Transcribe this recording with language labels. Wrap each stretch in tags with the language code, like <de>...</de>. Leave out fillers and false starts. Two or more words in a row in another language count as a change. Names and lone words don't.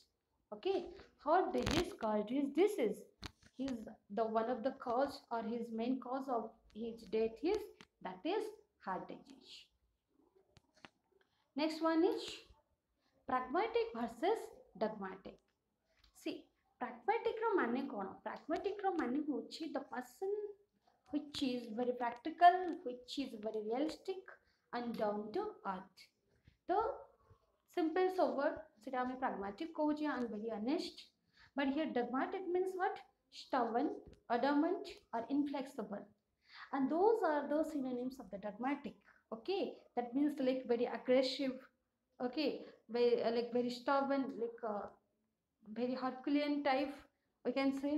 <en>Okay, heart disease caused his disease. His the one of the cause or his main cause of his death is that is heart disease. Next one is pragmatic versus dogmatic. See, pragmatic</en> <or>ର ମାନେ କଣ?</or> <en>Pragmatic</en> <or>ର ମାନେ ହେଉଛି</or> <en>the person which is very practical, which is very realistic and down to earth. The simple sober</en> <or>सेटा हमें pragmatic कहूची</or> <en>and very honest. But here dogmatic means what? Stubborn, adamant or inflexible. And those are the synonyms of the dogmatic. Okay, that means like very aggressive. Okay, very like very stubborn, like very Herculean type we can say.</en>